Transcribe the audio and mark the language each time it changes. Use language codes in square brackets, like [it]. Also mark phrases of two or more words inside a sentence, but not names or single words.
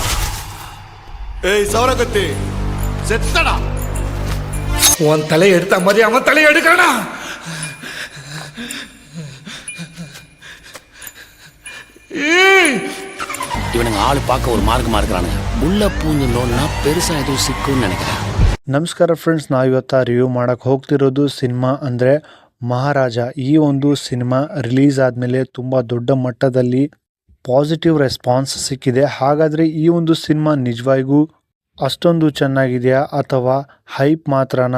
[ta] ஏய் சவரகத்தி செத்தடா. உன் தலையை எடுத்த மாதிரி அவன் தலையை எடுக்கணா. இவனுங்க ஆளு பார்க்க ஒரு மார்க்கமாக இருக்கிறானுங்க. உள்ள பூஞ்சலோன்னா பெருசாக எதுவும் ಸಿಕ್ಕುன்னு நினைக்கிறேன். [kn] ನಮಸ್ಕಾರ ಫ್ರೆಂಡ್ಸ್, ನಾವು ಇವತ್ತು ರಿವ್ಯೂ ಮಾಡೋಕ್ಕೆ ಹೋಗ್ತಿರೋದು ಸಿನಿಮಾ ಅಂದರೆ ಮಹಾರಾಜ. ಈ ಒಂದು ಸಿನಿಮಾ ರಿಲೀಸ್ ಆದಮೇಲೆ ತುಂಬ ದೊಡ್ಡ ಮಟ್ಟದಲ್ಲಿ ಪಾಸಿಟಿವ್ ರೆಸ್ಪಾನ್ಸ್ ಸಿಕ್ಕಿದೆ. ಹಾಗಾದರೆ ಈ ಒಂದು ಸಿನಿಮಾ ನಿಜವಾಗಿಗೂ ಅಷ್ಟೊಂದು ಚೆನ್ನಾಗಿದೆಯಾ ಅಥವಾ ಹೈಪ್ ಮಾತ್ರನಾ?